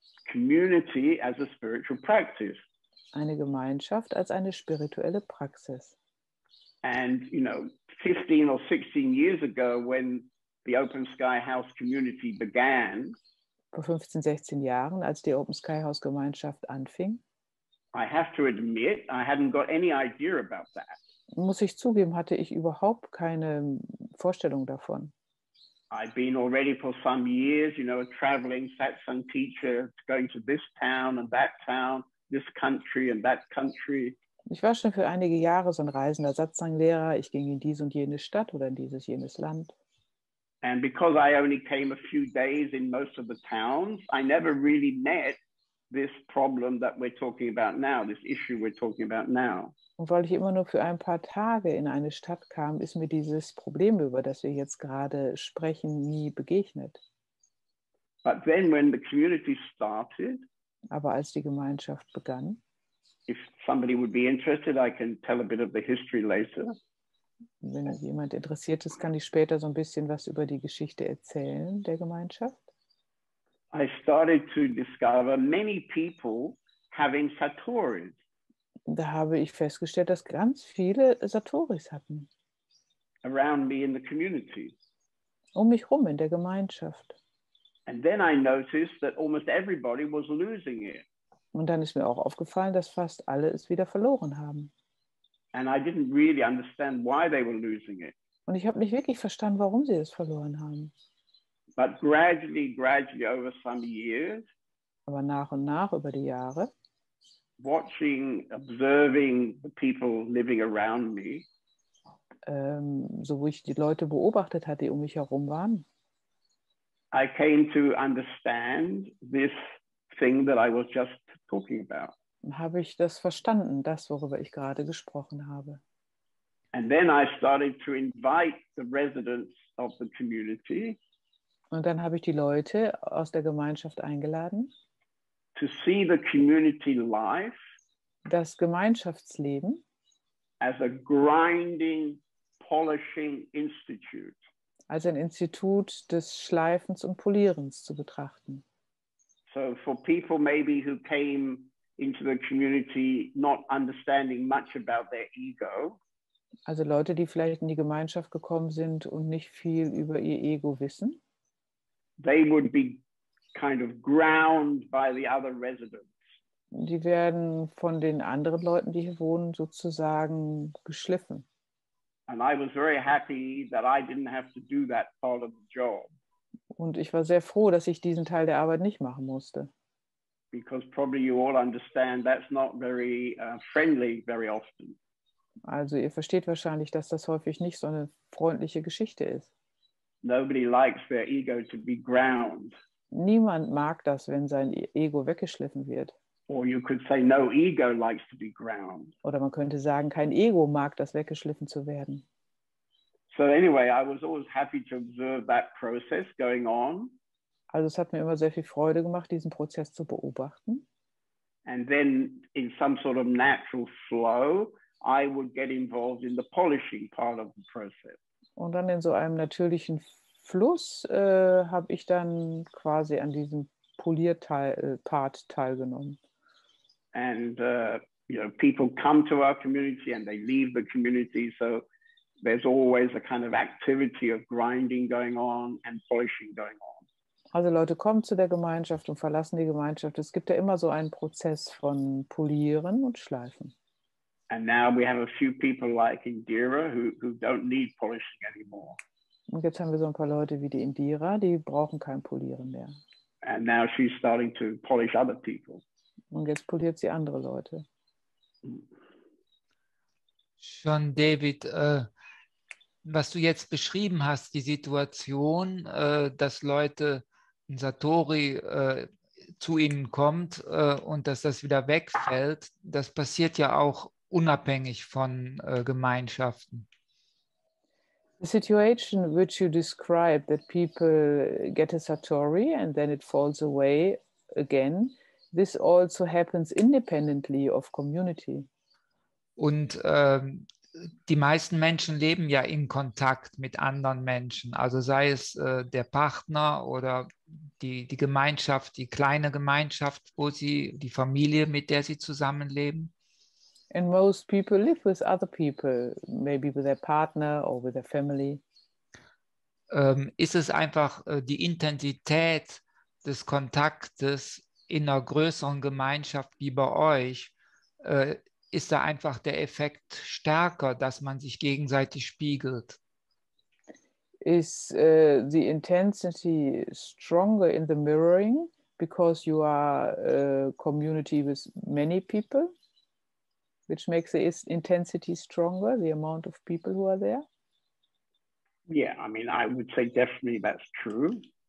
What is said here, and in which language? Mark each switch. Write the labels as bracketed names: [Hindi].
[English] Community as a spiritual practice. [German] eine Gemeinschaft als eine spirituelle Praxis. [English] And, 15 or 16 years ago when the Open Sky House community began, [German] Vor 15, 16 Jahren, als die Open Sky House Gemeinschaft anfing, [English] I have to admit, I hadn't got any idea about that. [German] muss ich zugeben, hatte ich überhaupt keine Vorstellung davon. [English] I'd been already for some years, a traveling satsang teacher, going to this town and that town, this country and that country. [German] Ich war schon für einige Jahre so ein reisender Satsang-Lehrer. Ich ging in diese und jene Stadt oder in dieses, jenes Land. [English] And because I only came a few days in most of the towns, I never really met this problem that we're talking about now, this issue we're talking about now. [German] Und weil ich immer nur für ein paar Tage in eine Stadt kam, ist mir dieses Problem, über das wir jetzt gerade sprechen, nie begegnet. [English] But then when the community started, [German] Aber als die Gemeinschaft begann, [English] if somebody would be interested, I can tell a bit of the history later. [German] wenn jemand interessiert ist, kann ich später so ein bisschen was über die Geschichte erzählen der Gemeinschaft. [English] I started to discover many people having satoris. [German] Da habe ich festgestellt, dass ganz viele Satoris hatten. [English] Around me in the community. [German] Um mich rum in der Gemeinschaft. [English] And then I noticed that almost everybody was losing it. [German] Und dann ist mir auch aufgefallen, dass fast alle es wieder verloren haben. [English] And I didn't really understand why they were losing it. [German] Und ich habe nicht wirklich verstanden, warum sie es verloren haben. [English] But gradually over some years, [German] Aber nach und nach über die Jahre, [English] observing the people living around me, [German] so wo ich die Leute beobachtet hatte, die um mich herum waren, [English] I came to understand this thing that I was just talking about. [German] habe ich das verstanden, das, worüber ich gerade gesprochen habe. [English] And then I started to invite the residents of the community [German] Und dann habe ich die Leute aus der Gemeinschaft eingeladen, [English] to see the community life [German] das Gemeinschaftsleben [English] as a grinding, polishing institute. [German] als ein Institut des Schleifens und Polierens zu betrachten. [English] So for people maybe who came into the community not understanding much about their ego, [German] Also Leute, die vielleicht in die Gemeinschaft gekommen sind und nicht viel über ihr Ego wissen, [English] they would be kind of ground by the other residents. [German] die werden von den anderen Leuten, die hier wohnen, sozusagen geschliffen. [English] And I was very happy that I didn't have to do that part of the job. [German] Und ich war sehr froh, dass ich diesen Teil der Arbeit nicht machen musste. [English] because probably you all understand that's not very friendly very often. [German] Also ihr versteht wahrscheinlich, dass das häufig nicht so eine freundliche Geschichte ist. [English] Nobody likes their ego to be ground. [German] Niemand mag das, wenn sein Ego weggeschliffen wird. [English] Or you could say no ego likes to be ground. [German] Oder man könnte sagen, kein Ego mag das, weggeschliffen zu werden. [English] So anyway, I was always happy to observe that process going on. [German] Also es hat mir immer sehr viel Freude gemacht, diesen Prozess zu beobachten. [English] And then in some sort of natural flow, I would get involved in the polishing part of the process. [German] Und dann in so einem natürlichen Fluss habe ich dann quasi an diesem Polierpart teilgenommen. [English] And people come to our community and they leave the community. So there's always a kind of activity of grinding going on and polishing going on. [German] Also Leute kommen zu der Gemeinschaft und verlassen die Gemeinschaft. Es gibt ja immer so einen Prozess von Polieren und Schleifen. [English] And now we have a few people like Indira who don't need polishing anymore. [German] Und jetzt haben wir so ein paar Leute wie die Indira, die brauchen kein Polieren mehr. [English] And now she's starting to polish other people. [German] Und jetzt poliert sie andere Leute. Schon, David, was du jetzt beschrieben hast, die Situation, dass Leute in Satori zu ihnen kommt und dass das wieder wegfällt, das passiert ja auch unabhängig von Gemeinschaften. [English] The situation which you describe, that people get a Satori and then it falls away again, this also happens independently of community. [German] Und die meisten Menschen leben ja in Kontakt mit anderen Menschen, also sei es der Partner oder die Gemeinschaft, die kleine Gemeinschaft, die Familie, mit der sie zusammenleben. [English] And most people live with other people, maybe with their partner or with their family. [German] Ist es einfach die Intensität des Kontaktes in einer größeren Gemeinschaft wie bei euch, ist da einfach der Effekt stärker, dass man sich gegenseitig spiegelt? [English] Is the intensity stronger in the mirroring because you are a community with many people, which makes the intensity stronger, the amount of people who are there? Yeah, I mean, I would say definitely that's true.